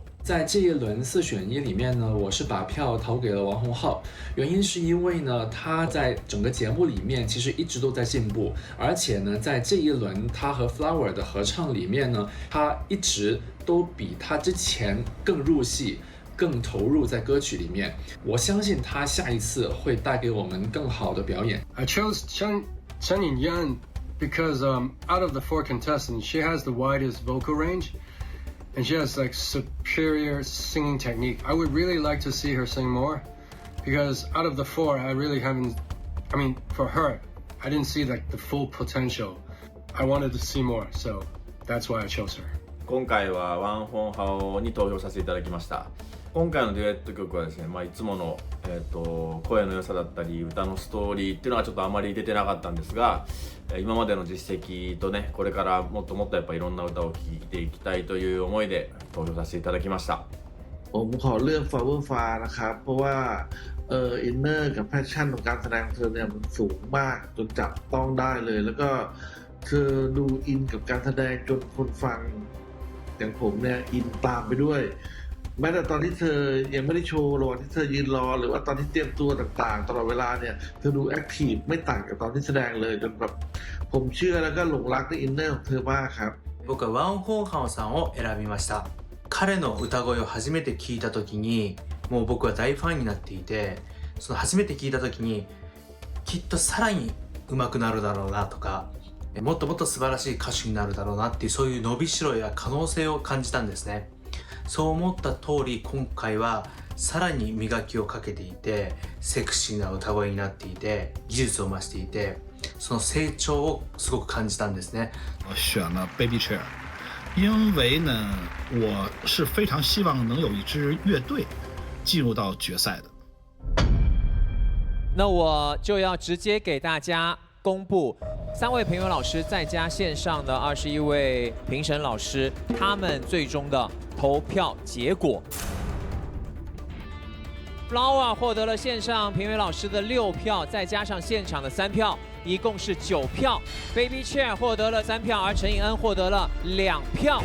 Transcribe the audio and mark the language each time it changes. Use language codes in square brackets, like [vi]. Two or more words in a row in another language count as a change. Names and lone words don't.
[zh] 在这一轮4选1里面呢，我是把票投给了王洪浩，原因是因为呢，他在整个节目里面其实一直都在进步，而且呢，在这一轮他和 Flower 的合唱里面呢，他一直都比他之前更入戏。更投入在歌曲里面，我相信他下一次会带给我们更好的表演。 [en] I chose Chen Yinyan because out of the 4 contestants, she has the widest vocal range, and she has like superior singing technique. I would really like to see her sing more, because out of the 4, I really haven't. I mean, for her, I didn't see like the full potential. I wanted to see more, so that's why I chose her. [ja] 今回はワンホンハオに投票させていただきました。今回のデュエット曲はですね、いつもの、声の良さだったり歌のストーリーっていうのはちょっとあまり出てなかったんですが、今までの実績とね、これからもっともっとやっぱいろんな歌を聴いていきたいという思いで投票させていただきました。 [th] ผมขอเลือก Flower Far นะครับเพราะว่าอินเนอร์กับแพชชั่นของการแสดงเธอเนี่ยมันสูงมากจนจับต้องได้เลยแล้วก็เธอดูอินกับการแสดงจนคนฟังอย่างผมเนี่ยอินตามไปด้วยแม้แต่ตอนที่เธอยังไม่ได้โชว์ระหว่างที่เธอยืนรอหรือว่าตอนที่เตรียมตัวต่างๆตลอดเวลาเนี่ยเธอดูแอคทีฟไม่ต่างจากตอนที่แสดงเลยจนแบบผมเชื่อแล้วก็หลงรักในอินเนอร์ของเธอมากครับ [ja] 僕はワン・ホンハオさんを選びました。彼の歌声を初めて聞いた時にもう僕は大ファンになっていて、その初めて聞いた時にきっとさらに上手くなるだろうなとか、もっともっと素晴らしい歌手になるだろうなっていうそういう伸びしろや可能性を感じたんですね。そう思った通り今回はさらに磨きをかけていてセクシーな歌声になっていて技術を増していてその成長をすごく感じたんですね。 [zh] 我选了 Baby Chair， 因为呢我是非常希望能有一支乐队进入到决赛的。那我就要直接给大家公布3位评委老师再加线上的21位评审老师他们最终的投票结果。Flower 获得了线上评委老师的6票，再加上现场的3票，一共是9票。Baby Chair 获得了3票，而陈颖恩获得了2票。